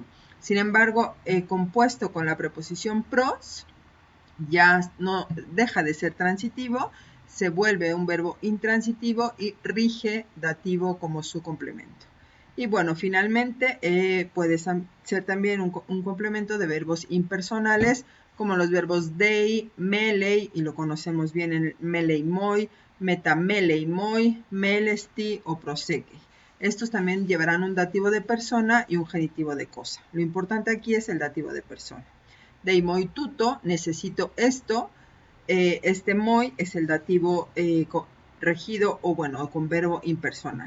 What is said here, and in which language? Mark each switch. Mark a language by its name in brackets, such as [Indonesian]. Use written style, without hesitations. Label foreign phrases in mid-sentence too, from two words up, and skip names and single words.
[Spanish] Sin embargo, compuesto con la preposición pros, ya no deja de ser transitivo, se vuelve un verbo intransitivo y rige dativo como su complemento. Y bueno, finalmente puede ser también un complemento de verbos impersonales, como los verbos [Greek] δεῖ, μέλει, [Spanish] y lo conocemos bien en [Greek] μέλει μοι, μεταμέλει μοι, μέλεσθαι [Spanish] o proseke. Estos también llevarán un dativo de persona y un genitivo de cosa. Lo importante aquí es el dativo de persona. [Greek] δεῖ μοι τούτου, [Spanish] necesito esto. Este moi es el dativo regido o bueno, con verbo impersonal.